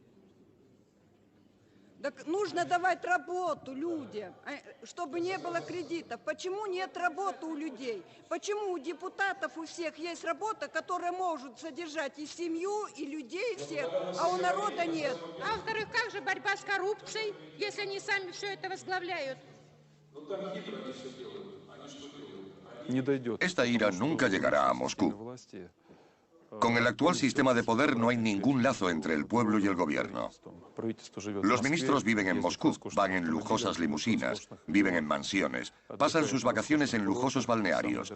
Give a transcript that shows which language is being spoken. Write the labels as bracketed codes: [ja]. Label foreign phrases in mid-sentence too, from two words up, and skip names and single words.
[ru] Так нужно давать работу людям, чтобы не было кредитов. Почему нет работы у людей? Почему у депутатов у всех есть работа, которая может содержать и семью, и людей всех, а у народа нет? А во-вторых, как же борьба с коррупцией, если они сами все это возглавляют? [es] Esta ira nunca llegará a Moscú. Con el actual sistema de poder no hay ningún lazo entre el pueblo y el gobierno. Los ministros viven en Moscú, van en lujosas limusinas, viven en mansiones, pasan sus vacaciones en lujosos balnearios.